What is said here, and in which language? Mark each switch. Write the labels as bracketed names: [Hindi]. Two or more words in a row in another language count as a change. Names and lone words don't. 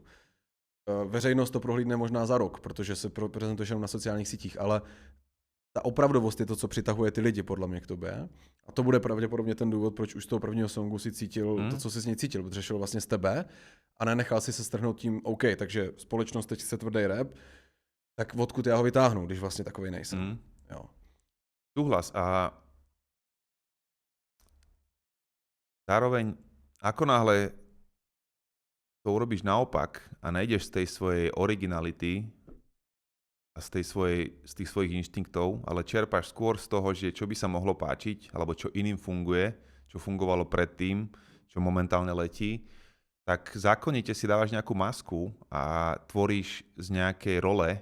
[Czech] Veřejnost to prohlídne možná za rok, protože se prezentuješ jenom na sociálních sítích, ale ta opravdovost je to, co přitahuje ty lidi podle mě k tobě. A to bude pravděpodobně ten důvod, proč už z toho prvního songu si cítil to, co jsi z něj cítil, protože šel vlastně z tebe a nenechal si se strhnout tím, OK, takže společnost teď chce tvrdý rap, tak odkud já ho vytáhnu, když vlastně takovej nejsem. Jo. [Slovak] Súhlas a zároveň ako náhle to urobíš naopak a nejdeš z tej svojej originality a z tých svojich inštinktov, ale čerpáš skôr z toho, že čo by sa mohlo páčiť, alebo čo iným funguje, čo fungovalo predtým, čo momentálne letí, tak zákonite si dávaš nejakú masku a tvoríš z nejakej role.